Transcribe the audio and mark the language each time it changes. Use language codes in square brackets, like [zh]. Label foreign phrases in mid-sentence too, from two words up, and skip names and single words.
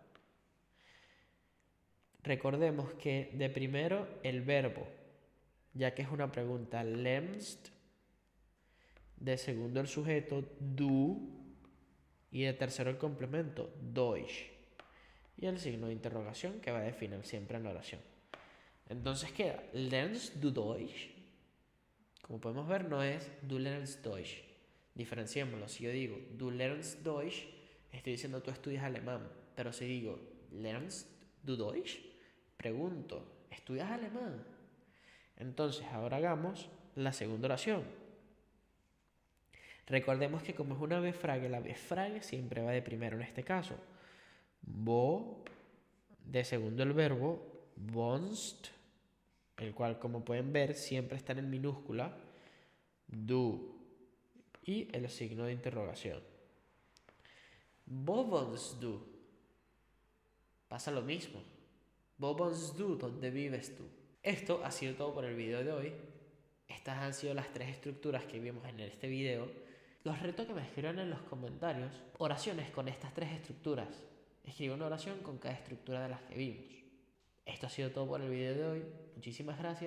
[es] Recordemos que de primero el verbo, ya que es una pregunta, lämst. De segundo el sujeto, du. Y de tercero el complemento, Deutsch. Y el signo de interrogación que va a definir siempre en la oración. Entonces queda, [de] lernst du Deutsch. [es] Como podemos ver, no es [de] du lernst Deutsch. [es] Diferenciémoslo. Si yo digo [de] du lernst Deutsch, [es] estoy diciendo tú estudias alemán. Pero si digo [de] lernst du Deutsch, [es] pregunto, ¿estudias alemán? Entonces ahora hagamos la segunda oración. Recordemos que como es una Befrage, la Befrage siempre va de primero en este caso. Wo, de segundo el verbo, wohnst, el cual como pueden ver siempre está en minúscula, du y el signo de interrogación. [de] Wo wohnst du? [es] Pasa lo mismo. [de] Wo wohnst du? [es] ¿Dónde vives tú? Esto ha sido todo por el video de hoy. Estas han sido las tres estructuras que vimos en este video. Los reto que me escriban en los comentarios oraciones con estas tres estructuras. Escribe una oración con cada estructura de las que vimos. Esto ha sido todo por el video de hoy.